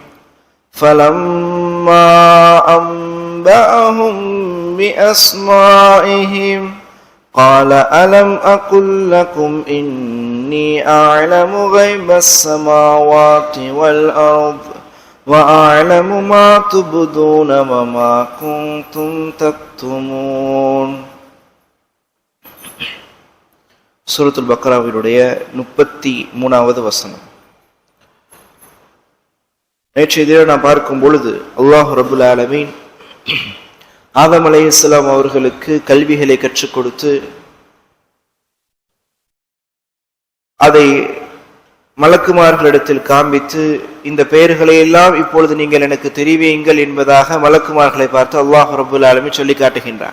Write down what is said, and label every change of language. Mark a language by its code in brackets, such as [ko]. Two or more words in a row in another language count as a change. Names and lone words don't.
[ar] فلما أنبأهم بأسمائهم قال ألم أقل لكم إني أعلم غيب السماوات والأرض وأعلم ما تبدون وما كنتم تكتمون. [ta] சூரத்துல் பக்ராவினுடைய 33வது வசனம். நேற்றைய தினம் நான் பார்க்கும் பொழுது அல்லாஹ் [ar] رب العالمين [ta] ஆதம் அலைஹிஸ்ஸலாம் அவர்களுக்கு கல்விகளை கற்றுக் கொடுத்து அதை மலக்குமார்களிடத்தில் காண்பித்து இந்த பெயர்களை எல்லாம் இப்பொழுது நீங்கள் எனக்கு தெரிவியுங்கள் என்பதாக மலக்குமார்களை பார்த்து அல்லாஹ் [ar] رب العالمين [ta] சொல்லி காட்டுகின்றார்.